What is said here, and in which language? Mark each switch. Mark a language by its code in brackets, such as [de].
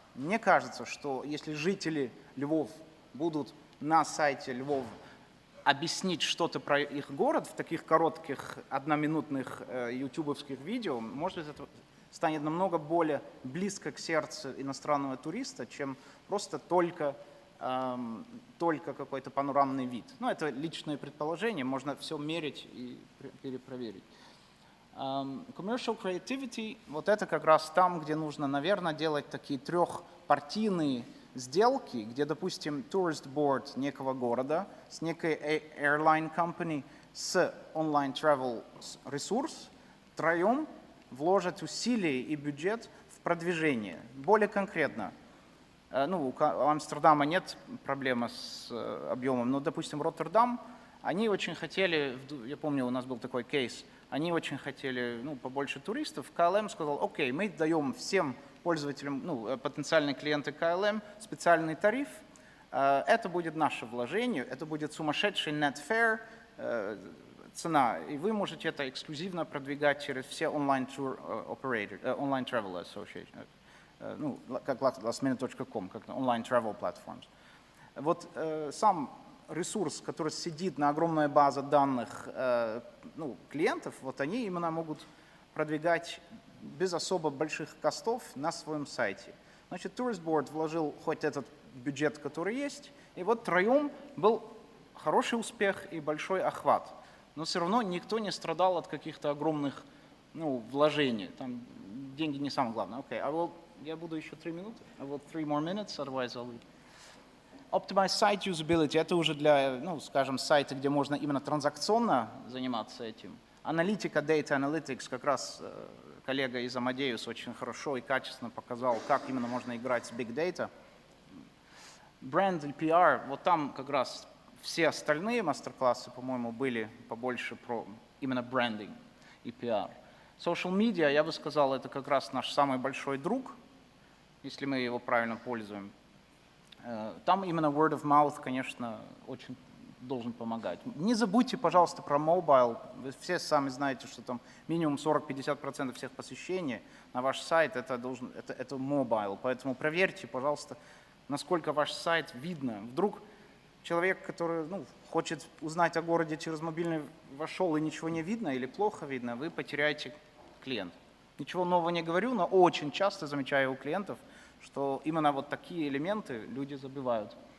[ru] Мне кажется, что если жители Львов будут на сайте Львов объяснить что-то про их город в таких коротких одноминутных ютубовских видео, может быть, это станет намного более близко к сердцу иностранного туриста, чем просто только какой-то панорамный вид. Ну, это личное предположение, можно все мерить и перепроверить. Commercial creativity, вот это как раз там, где нужно, наверное, делать такие трехпартийные сделки, где, допустим, tourist board некого города с некой airline company с онлайн travel ресурс втроем вложат усилия и бюджет в продвижение. Более конкретно, ну, у Амстердама нет проблемы с объемом, но, допустим, Роттердам, они очень хотели, я помню, у нас был такой кейс, они очень хотели, ну, побольше туристов. КЛМ сказал, окей, мы даем всем пользователям, ну, потенциальные клиенты КЛМ специальный тариф. Это будет наше вложение, это будет сумасшедший net fare, цена. И вы можете это эксклюзивно продвигать через все онлайн-тур операторы, онлайн-travel association, ну, как lastminute.com, как онлайн-travel platforms. Вот сам ресурс, который сидит на огромной базе данных ну, клиентов, вот они именно могут продвигать без особо больших костов на своем сайте. Значит, Tourist Board вложил хоть этот бюджет, который есть, и вот втроем был хороший успех и большой охват. Но все равно никто не страдал от каких-то огромных ну, вложений. Там деньги не самое главное. Окей, я буду еще 3 минуты. [en] I will 3 more minutes, otherwise I'll leave. [ru] Optimize site usability – это уже для, ну, скажем, сайта, где можно именно транзакционно заниматься этим. Аналитика, data analytics, как раз коллега из Amadeus очень хорошо и качественно показал, как именно можно играть с big data. Бренд и PR, вот там как раз все остальные мастер-классы, по-моему, были побольше про именно брендинг и PR. Social media, я бы сказал, это как раз наш самый большой друг, если мы его правильно пользуем. Там именно word of mouth, конечно, очень должен помогать. Не забудьте, пожалуйста, про mobile. Вы все сами знаете, что там минимум 40-50% всех посещений на ваш сайт это mobile. Поэтому проверьте, пожалуйста, насколько ваш сайт видно. Вдруг человек, который ну, хочет узнать о городе через мобильный, вошел и ничего не видно или плохо видно, вы потеряете клиента. Ничего нового не говорю, но очень часто замечаю у клиентов, что именно вот такие элементы люди забивают.